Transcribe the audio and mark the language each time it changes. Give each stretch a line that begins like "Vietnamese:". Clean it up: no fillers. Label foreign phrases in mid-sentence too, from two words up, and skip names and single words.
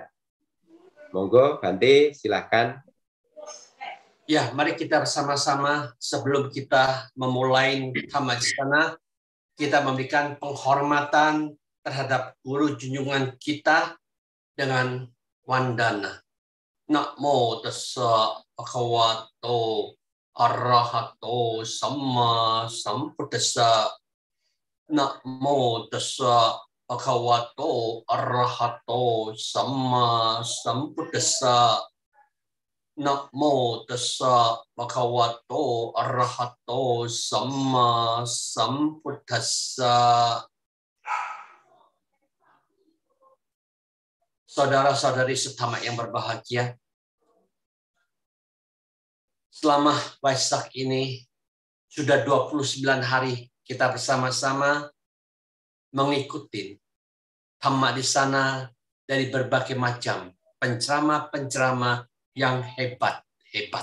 Indonesian: Monggo Bante, silahkan. Ya, mari kita bersama-sama sebelum kita memulai Dhammawisana, kita memberikan penghormatan terhadap guru junjungan kita dengan wandana.
Pali: Namo tassa bhagavato arahato samma sambuddhassa. Namo tassa bhagavato arahato samma sambuddhassa. Namo tassa bhagavato arahato samma sambuddhassa.
Indonesian: Saudara-saudari sedhamma yang berbahagia, selama Waisak ini sudah 29 hari kita bersama-sama mengikuti Dhamma di sana dari berbagai macam penceramah-penceramah yang hebat-hebat.